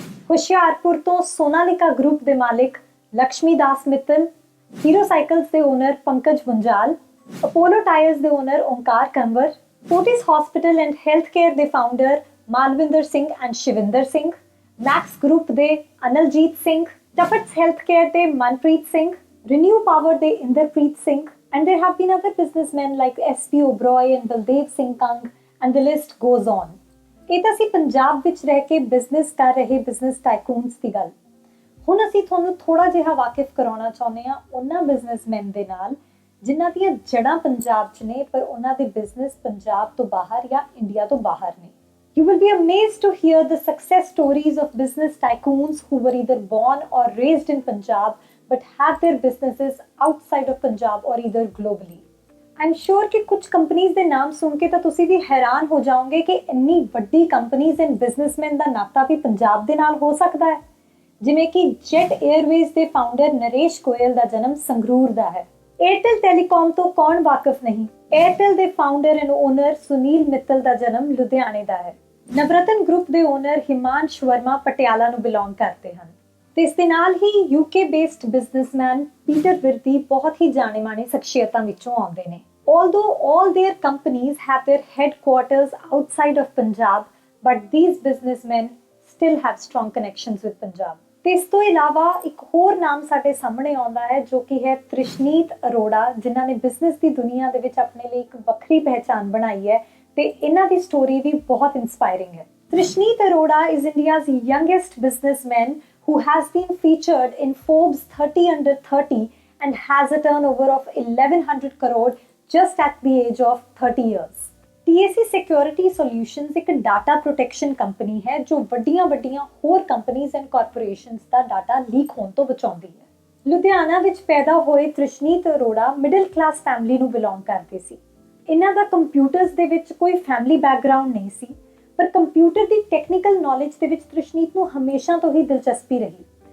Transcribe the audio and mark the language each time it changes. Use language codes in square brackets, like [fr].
[pa] ਹੁਸ਼ਿਆਰਪੁਰ ਤੋਂ ਸੋਨਾਲਿਕਾ ਗਰੁੱਪ ਦੇ ਮਾਲਿਕ ਲక్ష్ਮੀ ਦਾਸ Mittal, hero cycles ਦੇ ਓਨਰ ਪੰਕਜ ਗੁੰਜਾਲ, ਅਪੋਲੋ ਟਾਇਰਸ ਦੇ owner Onkar Kanwar, Fortis hospital and health care ਦੇ founder Malvinder Singh and Shivinder Singh, Max group ਦੇ ਅਨਲਜੀਤ ਸਿੰਘ, Tufts Healthcare ਦੇ ਮਨਪ੍ਰੀਤ ਸਿੰਘ, Renew Power ਦੇ Inderpreet Singh, [en] and there have been other businessmen like SP Oberoi and Baldev Singh Kang, and the list goes on. [pa] ਇਹ ਤਾਂ ਅਸੀਂ ਪੰਜਾਬ ਵਿੱਚ ਰਹਿ ਕੇ business ਕਰ ਰਹੇ ਬਿਜ਼ਨਸ ਟਾਈਕੂਨਸ ਦੀ ਗੱਲ। ਹੁਣ ਅਸੀਂ ਤੁਹਾਨੂੰ ਥੋੜਾ ਜਿਹਾ ਵਾਕਿਫ ਕਰਾਉਣਾ ਚਾਹੁੰਦੇ ਹਾਂ ਉਹਨਾਂ ਬਿਜ਼ਨਸਮੈਨ ਦੇ ਨਾਲ ਜਿਨ੍ਹਾਂ ਦੀਆਂ ਜੜ੍ਹਾਂ ਪੰਜਾਬ 'ਚ ਨੇ ਪਰ ਉਹਨਾਂ ਦੇ ਬਿਜ਼ਨਸ ਪੰਜਾਬ ਤੋਂ ਬਾਹਰ ਜਾਂ ਇੰਡੀਆ ਤੋਂ ਬਾਹਰ ਨੇ। [en] You will be amazed to hear the success stories of business tycoons who were either born or raised in Punjab but have their businesses outside of Punjab or either globally. I'm sure [hi] कि कुछ [pa] companies ਦੇ ਨਾਮ ਸੁਣ ਕੇ ਤਾਂ ਤੁਸੀਂ ਵੀ ਹੈਰਾਨ ਹੋ ਜਾਓਗੇ ਕਿ ਇੰਨੀ ਵੱਡੀ [en] companies and businessmen [pa] ਦਾ ਨਾਤਾ ਵੀ ਪੰਜਾਬ ਦੇ ਨਾਲ ਹੋ ਸਕਦਾ ਹੈ, ਜਿਵੇਂ ਕਿ Jet Airways ਦੇ founder ਨਰੇਸ਼ ਗੋਇਲ ਦਾ ਜਨਮ ਸੰਗਰੂਰ ਦਾ ਹੈ। Airtel Telecom ਤੋਂ ਕੌਣ ਵਾਕਿਫ ਨਹੀਂ? Airtel ਦੇ [en] founder and owner [pa] Sunil Mittal ਦਾ ਜਨਮ ਲੁਧਿਆਣੇ ਦਾ ਹੈ। ਨਵਰਤਨ ਗਰੁੱਪ ਦੇ ਓਨਰ ਹਿਮਾਂਸ਼ ਵਰਮਾ ਪਟਿਆਲਾ ਨੂੰ ਬਿਲੋਂਗ ਕਰਦੇ ਹਨ ਤੇ ਇਸ ਦੇ ਨਾਲ ਹੀ UK based businessman Peter Virdi ਬਹੁਤ ਹੀ ਜਾਣੇ-ਮਾਣੇ ਸ਼ਖਸੀਅਤਾਂ ਵਿੱਚੋਂ ਆਉਂਦੇ ਨੇ। [en] Although all their companies have their headquarters outside of Punjab, but these businessmen still have strong connections with Punjab. [pa] ਤੇ ਇਸ ਤੋਂ ਇਲਾਵਾ ਇੱਕ ਹੋਰ ਨਾਮ ਸਾਡੇ ਸਾਹਮਣੇ ਆਉਂਦਾ ਹੈ ਜੋ ਕਿ ਹੈ ਤ੍ਰਿਸ਼ਨੀਤ ਅਰੋੜਾ, ਜਿਨ੍ਹਾਂ ਨੇ ਬਿਜ਼ਨਸ ਦੀ ਦੁਨੀਆ ਦੇ ਵਿੱਚ ਆਪਣੇ ਲਈ ਇੱਕ ਵੱਖਰੀ ਪਹਿਚਾਣ ਬਣਾਈ ਹੈ ਤੇ ਇਹਨਾਂ ਦੀ ਸਟੋਰੀ ਵੀ ਬਹੁਤ ਇਨਸਪਾਇਰਿੰਗ ਹੈ। [en] Trishneet Arora is India's youngest businessman who has been featured in Forbes 30 under 30 and has a turnover of 1100 crore just at the age of 30 years. [pa] TAC Security Solutions ਇੱਕ ਡਾਟਾ ਪ੍ਰੋਟੈਕਸ਼ਨ ਕੰਪਨੀ ਹੈ ਜੋ ਵੱਡੀਆਂ ਹੋਰ companies and corporations ਦਾ data leak ਹੋਣ ਤੋਂ ਬਚਾਉਂਦੀ ਹੈ। ਲੁਧਿਆਣਾ ਵਿੱਚ ਪੈਦਾ ਹੋਏ ਤ੍ਰਿਸ਼ਨੀਤ ਅਰੋੜਾ ਮਿਡਲ ਕਲਾਸ ਫੈਮਿਲੀ ਨੂੰ ਬਿਲੋਂਗ ਕਰਦੇ ਸੀ। ਇਹਨਾਂ ਦਾ ਕੰਪਿਊਟਰਸ ਦੇ ਵਿੱਚ ਕੋਈ ਫੈਮਿਲੀ ਬੈਕਗ੍ਰਾਉਂਡ ਨਹੀਂ ਸੀ, ਪਰ ਕੰਪਿਊਟਰ ਦੀ ਟੈਕਨੀਕਲ ਨੌਲੇਜ ਦੇ ਵਿੱਚ ਤ੍ਰਿਸ਼ਨੀਤ ਨੂੰ ਹਮੇਸ਼ਾ ਤੋਂ ਹੀ ਦਿਲਚਸਪੀ ਰਹੀ।